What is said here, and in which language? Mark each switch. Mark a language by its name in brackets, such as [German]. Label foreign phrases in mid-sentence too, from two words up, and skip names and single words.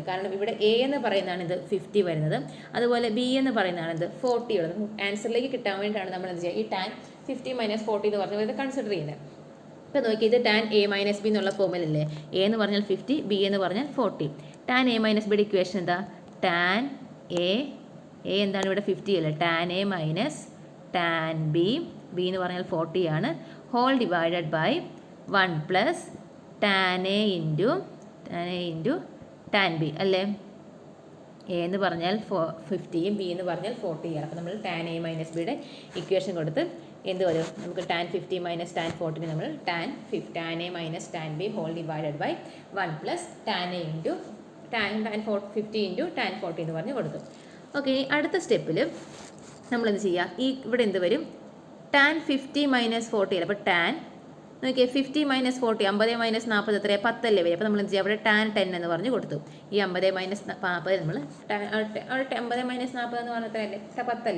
[Malayalam] കാരണം ഇവിടെ A എന്ന് പറയുന്നതാണ് ഇത് 50 വരുന്നത്, അതുപോലെ B എന്ന് പറയുന്നതാണ് ഇത് 40 ഉള്ളത്. ആൻസറിലേക്ക് കിട്ടാൻ വേണ്ടിയിട്ടാണ് നമ്മൾ എന്ത് ചെയ്യുക? ഈ tan 50 - 40 എന്ന് പറഞ്ഞ് ഇത് കൺസിഡർ ചെയ്യുന്നത്. ഇപ്പോൾ നോക്കി, ഇത് tan A - B എന്നുള്ള ഫോമിലല്ലേ? A എന്ന് പറഞ്ഞാൽ 50, B എന്ന് പറഞ്ഞാൽ 40. tan A - Bയുടെ ഇക്വേഷൻ എന്താ? tan A എന്താണ് ഇവിടെ? 50 അല്ലേ? tan A - tan B എന്ന് പറഞ്ഞാൽ 40 ആണ്. [English] whole divided by [Malayalam] 1 + tan A ഇൻറ്റു tan B അല്ലേ? A എന്ന് പറഞ്ഞാൽ 50യും B എന്ന് പറഞ്ഞാൽ 40യാണ്. അപ്പോൾ നമ്മൾ tan A - Bയുടെ ഇക്വേഷൻ കൊടുത്ത് എന്ത് വരും? നമുക്ക് tan 50 - tan 40 നമ്മൾ tan A - tan B [English] whole divided by [Malayalam] 1 + tan A ഇൻറ്റു tan 50 ഇൻറ്റു tan 40 എന്ന് പറഞ്ഞ് കൊടുത്തു. ഓക്കെ, അടുത്ത സ്റ്റെപ്പിൽ നമ്മളെന്ത് ചെയ്യുക? ഇവിടെ എന്ത് വരും? tan 50 - 40 അപ്പോൾ tan നോക്കിയേ 50 - 40 50 - 40 എത്രയാണ്? 10 അല്ലേ വരും. അപ്പോൾ നമ്മൾ എന്ത് ചെയ്യുക? അവിടെ tan 10 എന്ന് പറഞ്ഞ് കൊടുത്തു. ഈ 50 - 40 നമ്മൾ 50 - 40 എന്ന് പറഞ്ഞാൽ എത്രയല്ലേ? 10 അല്ലേ?